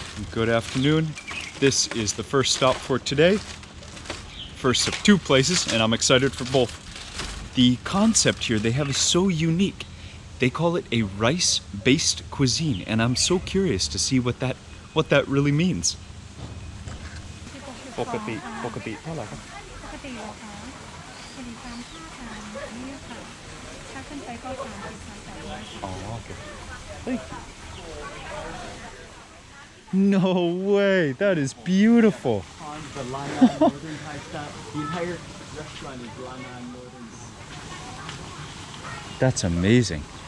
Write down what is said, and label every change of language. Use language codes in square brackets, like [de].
[en] Good afternoon. This is the first stop for today. First of 2 places, and I'm excited for both. The concept here they have is so unique. They call it a rice-based cuisine, and I'm so curious to see what that really means. [th] ปกติเท่าไหร่ครับปกติเหรอคะพอดีตามค่าทางนี่ค่ะถ้าขึ้นไปก็30,800 อ๋อโอเค [en] Thank you. No way, that is beautiful. On the Lanna Northern Thai style, the entire restaurant is Lanna Northern. That's amazing.